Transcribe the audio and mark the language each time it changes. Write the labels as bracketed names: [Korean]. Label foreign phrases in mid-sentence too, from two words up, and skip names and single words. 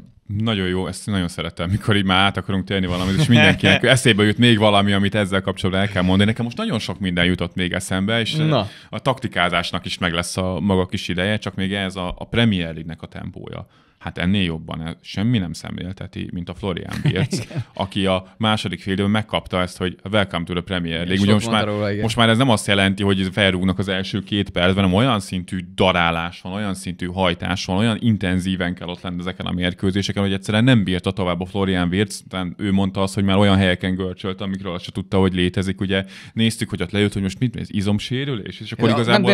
[Hungarian] Nagyon jó, ezt nagyon szeretem, mikor így már át akarunk térni valamit, és mindenkinek eszébe jut még valami, amit ezzel kapcsolatban el kell mondani. Nekem most nagyon sok minden jutott még eszembe, és a taktikázásnak is meg lesz a maga kis ideje, csak még ez a Premier League-nek a tempója. Hát ennél jobban semmi nem szemlélteti, mint a Florian Wirtz, aki a második fél időben megkapta ezt, hogy [English] welcome to the Premier League. [Hungarian] Ugye most már ez nem azt jelenti, hogy felrúgnak az első 2 percben, hanem olyan szintű darálás van, olyan szintű hajtás van, olyan intenzíven kell ott lenni ezeken a mérkőzéseken, hogy egyszerűen nem bírta tovább a Florian Wirtz. Ő mondta azt, hogy már olyan helyeken görcsölt, amikről azt se tudta, hogy létezik. Ugye néztük, hogy ott lejött, hogy most ez izomsérülés, és akkor igazából